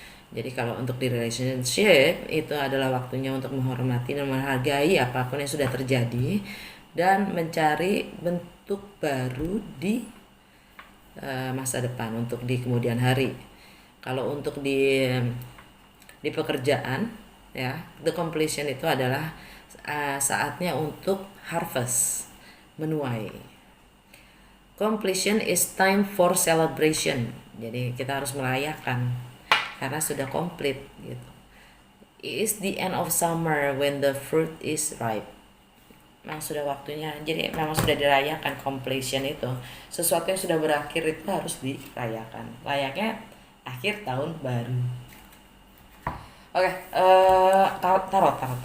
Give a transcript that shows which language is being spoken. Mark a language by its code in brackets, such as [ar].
[id] Jadi kalau untuk di relationship itu adalah waktunya untuk menghormati dan menghargai apapun yang sudah terjadi dan mencari bentuk baru di masa depan, untuk di kemudian hari. Kalau untuk di pekerjaan ya, the completion itu adalah saatnya untuk harvest, menuai. [en] Completion is time for celebration. [id] Jadi kita harus merayakan karena sudah komplit gitu. [en] It is the end of summer when the fruit is ripe. [id] Memang sudah waktunya. Jadi memang sudah dirayakan completion itu. Sesuatu yang sudah berakhir itu harus dirayakan. Layaknya akhir tahun baru. Oke, tarot.